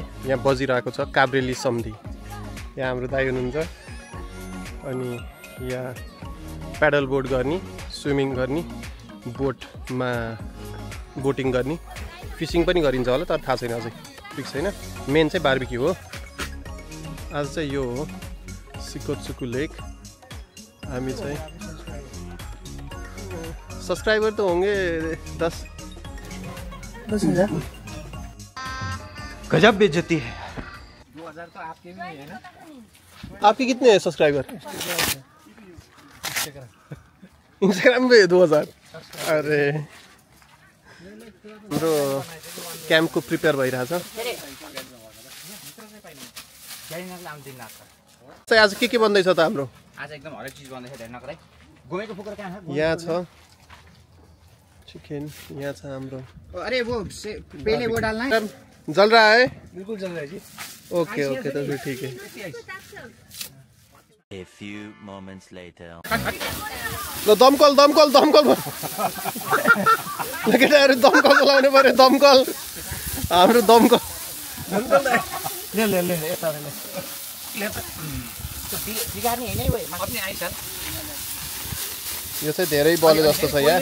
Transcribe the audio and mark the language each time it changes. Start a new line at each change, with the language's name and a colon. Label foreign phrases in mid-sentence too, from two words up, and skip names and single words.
Nepali: यहाँ बजिरहेको छ काब्रेली सम्धि। यहाँ हाम्रो दाइ हुनुहुन्छ अनि यहाँ प्याडल बोट गर्ने, स्विमिङ गर्ने, बोटमा बोटिङ गर्ने, फिसिङ पनि गरिन्छ होला तर थाहा छैन अझै फिक्स छैन। मेन चाहिँ बारबिक्यू हो। आज चाहिँ यो हो सिकोत्सुकु लेक। हामी चाहिँ
Hindi: सब्सक्राइबर तो होंगे 10,000। गजब बेइज्जती है। 2000 तो आपके भी है ना? आपके कितने हैं सब्सक्राइबर? इंस्टाग्राम पे 2000।
Nepali: अरे हाम्रो क्याम्पको प्रिपेयर भइरहेछ। आज के बन्दैछ त हाम्रो? आज एकदम हरेक चीज बन्दैछ हेर्नको लागि। घुमेको फुकर कहाँ छ? यहाँ छ चिकन, यहाँ छ हाम्रो।
Hindi: अरे वो पहले वो डालना है। जल रहा है? बिल्कुल जल रहा है जी।
English: OK OK
Hindi: तो फिर ठीक है।
English: A few moments later.
Nepali: ल दमकल दमकल दमकल केटाहरू दमकल चलाउनु पर्यो। दमकल हाम्रो दमकल ले ले ले यता ले ले बिगार्ने हैन है अपने आइछ। यो चाहिँ धेरै बले जस्तो छ यहाँ।